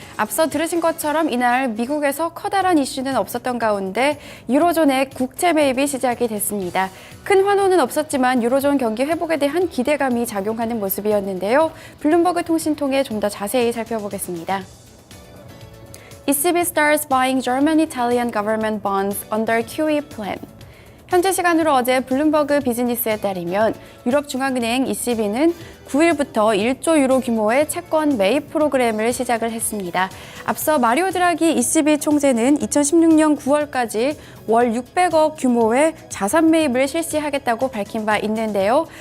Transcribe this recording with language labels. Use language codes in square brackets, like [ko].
[ko] 앞서 들으신 것처럼 이날 미국에서 커다란 이슈는 없었던 가운데 유로존의 국채 매입이 시작이 됐습니다. 큰 환호는 없었지만 유로존 경기 회복에 대한 기대감이 작용하는 모습이었는데요. 블룸버그 통신 통해 좀 더 자세히 살펴보겠습니다. [en] ECB starts buying German-Italian government bonds under QE plan. [ko] 현지 시간으로 어제 블룸버그 비즈니스에 따르면 유럽중앙은행 ECB는 9일부터 1조 유로 규모의 채권 매입 프로그램을 시작을 했습니다. 앞서 마리오 드라기 ECB 총재는 2016년 9월까지 월 600억 규모의 자산 매입을 실시하겠다고 밝힌 바 있는데요.